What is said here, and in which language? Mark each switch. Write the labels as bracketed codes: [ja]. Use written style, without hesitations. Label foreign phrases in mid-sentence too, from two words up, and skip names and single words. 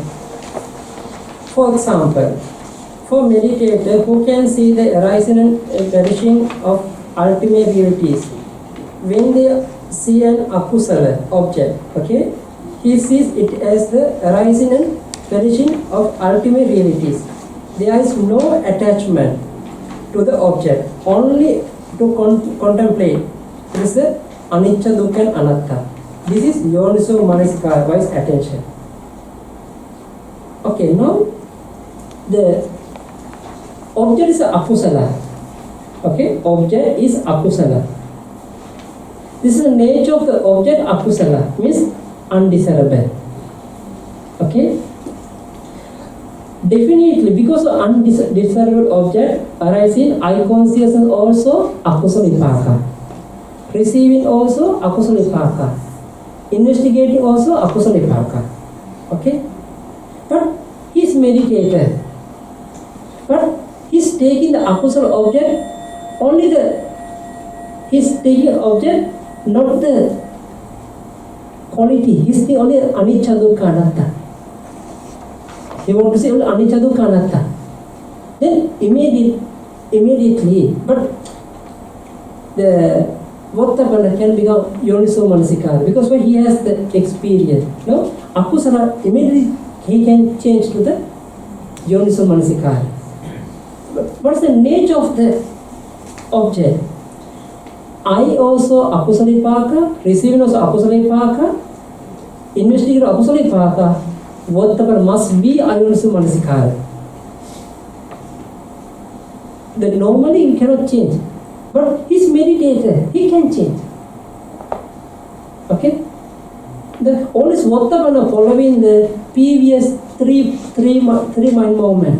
[en] For example, for meditator who can see the arising and perishing of ultimate realities, when they see an akusala object, okay, he sees it as the arising and perishing of ultimate realities. There is no attachment to the object, only to contemplate. This is the [pi] anicca, dukkha [en] and anatta. This is [pi] yoniso manasikara, [en] wise attention. Okay, now the object is akusala. Okay, object is akusala. This is the nature of the object. Akusala means undesirable. Okay. Definitely, because of undesirable object arising, eye consciousness also [pi] akusala vipaka. [en] Receiving also [pi] akusala vipaka. [en] Investigating also [pi] akusala vipaka. [en] Okay. But he is meditator. But he is taking the akusala object, only he is taking object, not the quality. He is the only [pi] anicca, dukkha, anatta. [en] He wants to say only [pi] anicca, dukkha, anatta. [en] Then immediately, but the Vottapana can become [pi] yoniso manasikara, [en] because when he has the experience. No? Akusala, immediately he can change to the [pi] yoniso manasikara. [en] But what is the nature of the object? I also [pi] akusala vipaka, [en] receiving also [pi] akusala vipaka, [en] investigating [pi] akusala vipaka. [en] Vottapana must be [pi] ayoniso manasikara. [en] Then normally you cannot change. But he's meditator, he can change. Okay? The always Vottapana following the previous three mind movement.